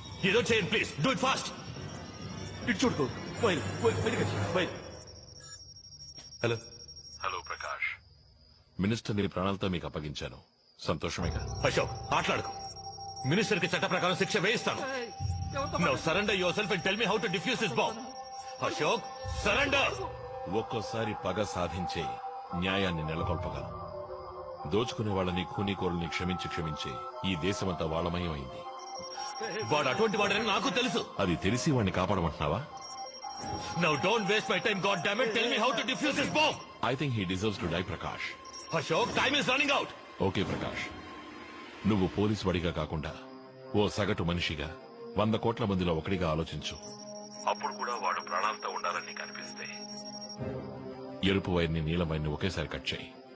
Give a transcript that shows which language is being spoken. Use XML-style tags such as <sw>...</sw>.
<te>ఏదో చేయండి please.</te> <en>Do it fast.</en> <te>ఇటు చూడుకో. వైర్. హలో ప్రకాష్, మినిస్టర్ ని ప్రాణాలతో మీకు అప్పగించాను. సంతోషమేగా? అశోక్, మాట్లాడుకో. మినిస్టర్ కి చట్ట ప్రకారం శిక్ష వేయిస్తాను.</te> <en>Now surrender yourself and tell me how to defuse this bomb.</en> <te>Ashok, surrender. ఒక్కోసారి పగ సాధించే న్యాయాన్ని నెలకొల్పగలం. దోచుకునే వాళ్ళని, ఖూనీకోరుల్ని క్షమించి ఈ దేశమంతా వాళ్ళమయం అయింది. వాడు అటువంటి వాడని నాకు తెలుసు. అది తెలిసి వాడిని కాపాడమంటున్నావా?</te> <en>Now don't waste my time, goddammit. Tell me how to defuse this bomb. I think he deserves to die, Prakash. Ashok, time is running out. Okay, Prakash.</en> <te>నువ్వు పోలీసు వాడిగా కాకుండా ఓ సగటు మనిషిగా 100 కోట్ల మందిలో ఒకటిగా ఆలోచించు. అప్పుడు కూడా వాడు ప్రాణాలతో ఉండాలని నీకు అనిపిస్తే ఎరుపు వైర్ని, నీలం వైర్ని ఒకేసారి కట్ చేయి.</te>